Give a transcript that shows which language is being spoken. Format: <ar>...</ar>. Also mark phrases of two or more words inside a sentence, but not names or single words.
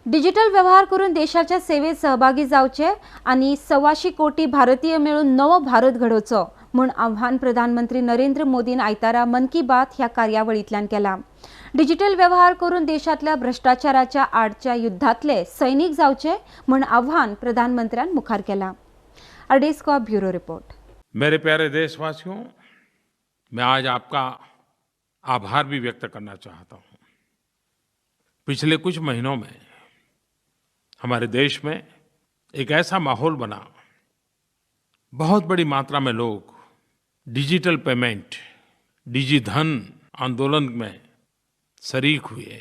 <kok>डिजिटल व्यवहार करून देशाच्या सेवेत सहभागी जावचे आणि 125 कोटी भारतीय मिळून नवो भारत घडोवचो म्हूण आव्हान प्रधानमंत्री नरेंद्र मोदीन आयतारा मन की बात ह्या कार्यावळींतल्यान केला। डिजिटल व्यवहार करून देशातल्या भ्रष्टाचाराच्या आडच्या युद्धातले सैनिक जावचे म्हूण आव्हान प्रधानमंत्र्यान मुखार केला।</kok> <hi>अर्डेस का ब्यूरो रिपोर्ट। मेरे प्यारे देशवासियों, मैं आज आपका आभार भी व्यक्त करना चाहता हूं। पिछले कुछ महीनों में हमारे देश में एक ऐसा माहौल बना, बहुत बड़ी मात्रा में लोग</hi> <en>digital payment,</en> <hi>डिजिधन आंदोलन में शरीक हुए।</hi>